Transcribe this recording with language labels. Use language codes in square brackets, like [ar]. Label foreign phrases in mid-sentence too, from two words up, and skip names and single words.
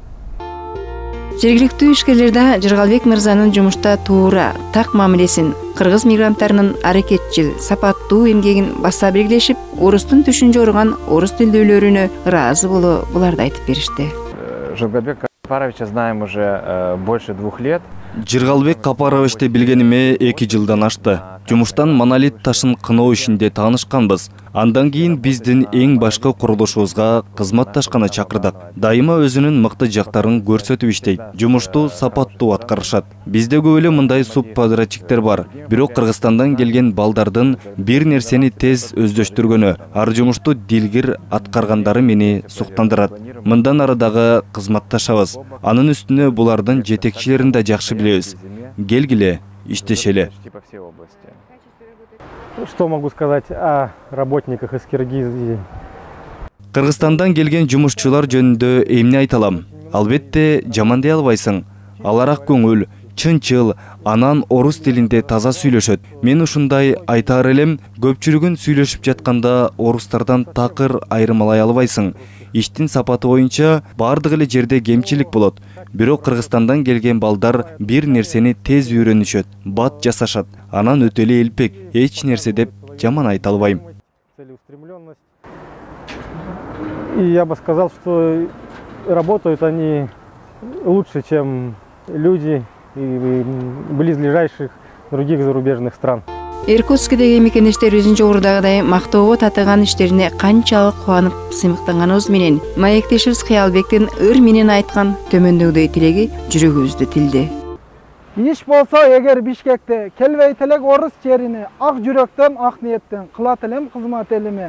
[ky] Жергиликтүү ишкерлерде Жыргалбек мырзанын жумушта туура, так мамилесин, кыргыз мигранттарынын аракетчил, сапаттуу эмгегин баса белгилешип, орустун түшүн жорган орус тилдүүлөрүнө ыраазы болуу буларды айтып беришти. [ru] Жыргалбек Капаровича знаем уже больше 2 лет. [ky] Жыргалбек Капаровичти билгениме 2 жылдан ашты. Жумуштан монолит ташын кыноо ишинде таанышканбыз. Андан кийин биздин эң башкы курулушубузга кызматташканы чакырдык. Дайыма өзүнүн мыкты жактарын көрсөтүп иштейт. Жумушту сапаттуу аткарышат. Бизде көп эле мындай субподрядчиктер бар. Бирок Кыргызстандан келген балдардын бир нерсени тез өздөштүргөнү, ар жумушту дилгир аткаргандары мени суктандырат. Мындан ары дагы кызматташабыз. Анын үстүнө булардын жетекчилерин да жакшы билебиз. Келгиле, иштешели. [ru] Что могу сказать о работниках из Киргизии? [ky] Кыргызстандан келген жумушчулар жөнүндө эмне айта алам? Албетте, жаман дей албайсың. Алар ак көңүл, чынчыл, анан орус тилинде таза сүйлөшөт. Мен ушундай айтаар элем, көпчүлүгүн сүйлөшүп жатканда орустардан такыр айырмалай албайсың. Иштин сапаты боюнча бардык эле жерде кемчилик болот. Бирок Кыргызстандан келген балдар бир нерсени тез үйрөнүшөт, бат жасашат. Анан өтө эле элпек, эч нерсе деп жаман айта албайм. [ru] И я бы сказал, что работают они лучше, чем люди близлежащих других зарубежных стран. [ky] Иркутскидеги мекендештерибиздин жогорудагыдай мактоого татыган иштерине канчалык кубанып сыймыктанганыбыз менен маектешибиз Кыялбектин ыр менен айткан төмөндөгүдөй тилеги жүрөгүбүздү тилди. Иш болсо эгер Бишкекте келбейт элек орус жерине ак жүрөктөн, ак ниеттен кылат элем кызмат элиме.